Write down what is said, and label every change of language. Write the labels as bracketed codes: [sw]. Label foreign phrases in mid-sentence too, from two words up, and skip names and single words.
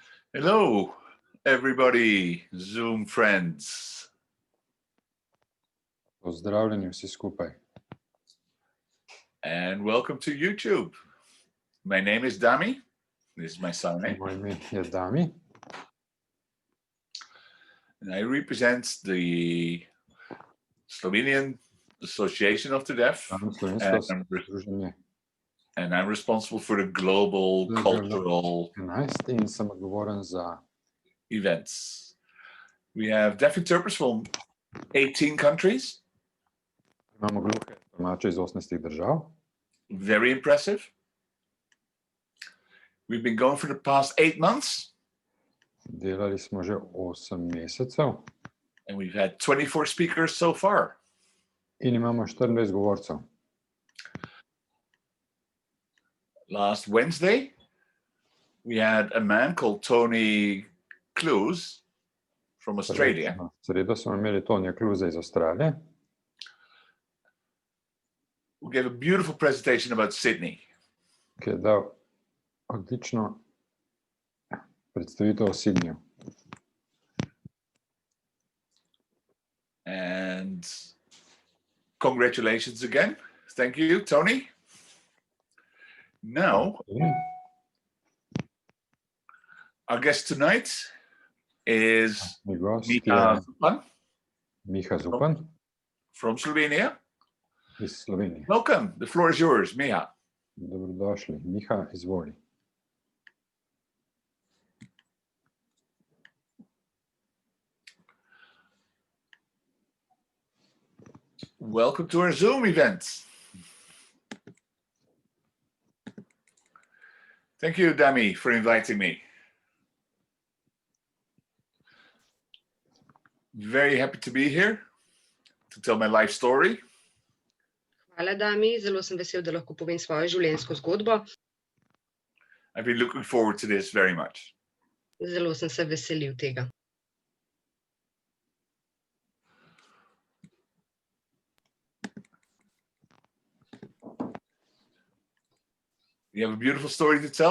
[en] Hello, everybody, Zoom friends. [sl] Pozdravljeni vsi skupaj. [en] And welcome to YouTube. My name is Dami. This is my surname. [sl] Moje ime je Dami. [en] And I represent the Slovenian Association of the Deaf. [sl] Slovensko združenje [en] And I'm responsible for the global cultural [sl] 11 in sem odgovoren za [en] events. We have deaf interpreters from 18 countries. [sl] Imamo gluhe tolmače iz 18 držav. [en] Very impressive. We've been going for the past 8 months. [sl] Delali smo že 8 mesecev. [en] And we've had 24 speakers so far. [sl] In imamo 24 govorcev. [en] Last Wednesday, we had a man called Tony Clues from Australia. [sl] V sredo smo imeli Tonija Kluze iz Avstralije. [en] Who gave a beautiful presentation about Sydney. [sl] Ki je dal odlično predstavitev o Sydneyju. [en] And congratulations again. Thank you, Tony. Now, our guest tonight is Miha Zupan. Miha Zupan from Slovenia. [sl] iz Slovenije. [en] Welcome. The floor is yours, Miha. [sl] Dobrodošli. Miha, izvoli. [en] Welcome to our Zoom event. Thank you, Dami, for inviting me. Very happy to be here to tell my life story. [sl] Hvala, Dami. Zelo sem vesel, da lahko povem svojo življenjsko zgodbo. [en] I've been looking forward to this very much. [sl] Zelo sem se veselil tega. [en] You have a beautiful story to tell.